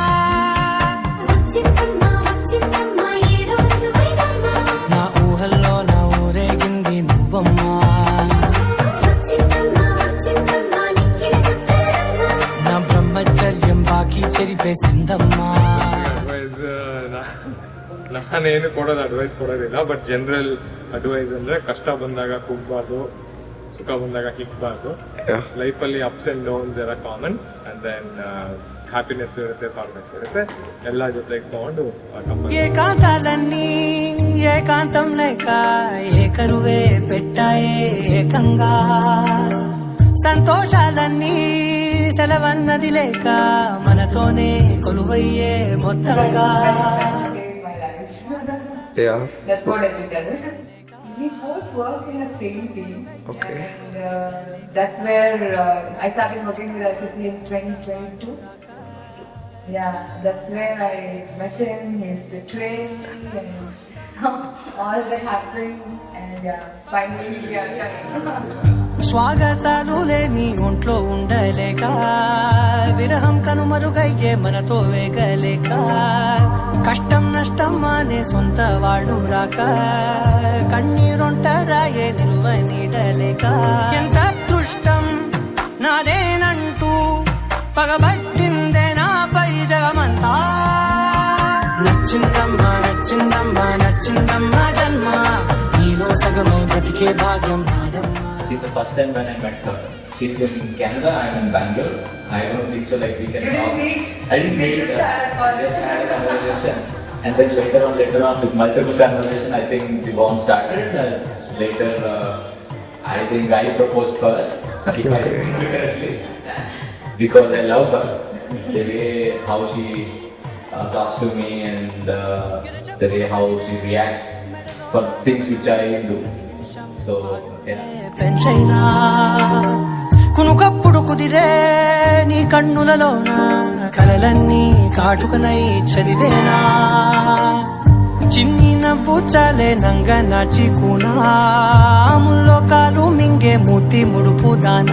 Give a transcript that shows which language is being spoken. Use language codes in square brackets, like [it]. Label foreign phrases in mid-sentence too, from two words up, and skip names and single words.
[te] నా ఊహల్లో నా ఊరేగింది నువ్వమ్మా. నా బ్రహ్మచర్యం బాకీ చెరిపేసిందమ్మా. [kn] ಅಡ್ವೈಸ್ ನಾನು ಕೊಡೋದು ಅಡ್ವೈಸ್ ಕೊಡೋದಿಲ್ಲ, [en] but general advice [kn] ಅಂದರೆ ಕಷ್ಟ ಬಂದಾಗ ಕುಗ್ಬಾರ್ದು, ಸುಖ ಬಂದಾಗ ಹಿಗ್ಬಾರ್ದು. ಲೈಫಲ್ಲಿ [en] ups and downs [kn] ಎಲ್ಲ ಕಾಮನ್. [en] and then happiness [kn] ಇರುತ್ತೆ, ಸಾಲ್ನೆಸ್ ಇರುತ್ತೆ, ಎಲ್ಲ ಜೊತೆಗೆ ತಗೊಂಡು [te] ఏకాంతాలన్నీ ఏకాంతం లేక ఏకరువే పెట్టాయే ఏకంగా. సంతోషాలన్నీ సెలవన్నది లేక మనతోనే కొలువయ్యే మొత్తంగా. [en] Yeah. That's what I did. We both work in the same team. Okay. And that's where I started working with SAP in 2022. Yeah, that's where I met him. He used to train me and all that happened. And yeah, finally we are here. [te] స్వాగతాలు లేని ఒంట్లో ఉండలేక విరహం కనుమరుగయ్యే మనతో వేగలేక. కష్టం నష్టం అనే సొంత వాళ్ళు రాక కన్నీరొంటరాయే నిలువ నీడలేక. ఎంత అదృష్టం నాదేనంటూ పగబట్టిందే నాపై జగమంతా. నచ్చిందమ్మా నచ్చిందమ్మా నచ్చిందమ్మా జన్మ నీలో సగమై బ్రతికే భాగ్యం నాదమ్మా. [en] The first time when I met her, she's in Canada, I'm in Bangalore. I don't think so like we can talk. I didn't meet her. I just had a conversation. And then later on with multiple conversation, I think the bond started. Later, I think I proposed first, if I remember correctly, because I love her. The way how she talks to me and the way how she reacts for things which I do. So, yeah. [te] పెంచైనా కునుకప్పుడు కుదిరే నీ కన్నులలోన కలలన్నీ కాటుకనై చదివేనా. చిన్ని నవ్వు చాలే నంగ నాచి కూనాముల్లో కాలు మింగే మూతి ముడుపు దానా.